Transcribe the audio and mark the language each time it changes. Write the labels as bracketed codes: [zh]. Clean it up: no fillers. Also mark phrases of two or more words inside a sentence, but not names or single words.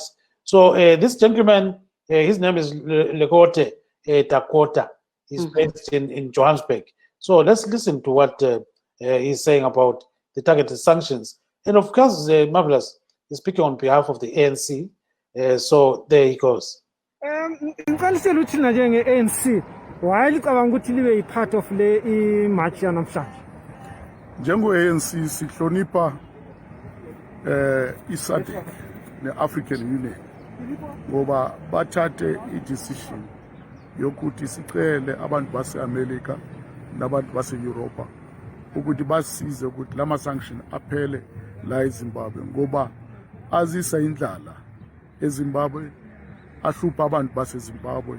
[en] So this gentleman, his name is Lekote Dakota. He's based in Johannesburg. So let's listen to what he's saying about the targeted sanctions. And of course, Marvelous is speaking on behalf of the ANC. So there he goes. [nd] Ngicalisela ukuthi na njenge-ANC why licabanga ukuthi libe [en] part of [nd] le march yanamhlanje? Njengo-ANC sihlonipha i-SADC ne-African Union ngoba bathathe i-decision yokuthi sicele abantu base-America nabantu base-Europa ukuthi basize ukuthi lama-sanction aphele la eZimbabwe ngoba azisa indlala eZimbabwe, ahlupha abantu baseZimbabwe.